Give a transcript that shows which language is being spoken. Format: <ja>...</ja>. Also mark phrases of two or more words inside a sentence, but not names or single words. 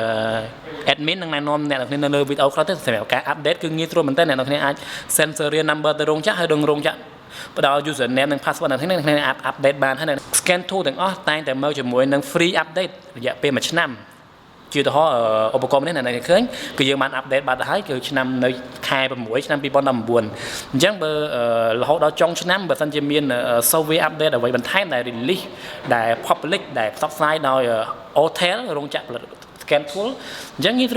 <km>admin នឹងណែនាំអ្នកទាំងគ្នានៅលើវីដេអូក្រោយទៅសម្រាប់ការ update គឺងាយស្រួលមែនតើអ្នកទាំងគ្នាអាច</km> <en>send serial number</en> <km>ទៅរោងចក្រហើយរោងចក្រផ្ដល់ username និង password នៅក្នុងនេះ update បានហើយ</km> <en>scan tool</en> <km>ទាំងអស់តែងតែមកជាមួយនឹង</km> <en>free update</en> <km>រយៈពេល1ឆ្នាំជាឧទាហរណ៍ឧបករណ៍នេះអ្នកឃើញគឺយើងបាន update បាត់ទៅហើយគឺឆ្នាំនៅខែ6ឆ្នាំ2019អញ្ចឹងបើរហូតដល់ចុងឆ្នាំបើសិនជាមាន</km> <en>software update</en> <km>អ្វីបន្ថែមដែល release ដែល public ដែលផ្សព្វផ្សាយដោយ Autel រោងចក្រផលិត</km> <en>scan tool</en> <km>អញ្ចឹងងាយស្រួ</km>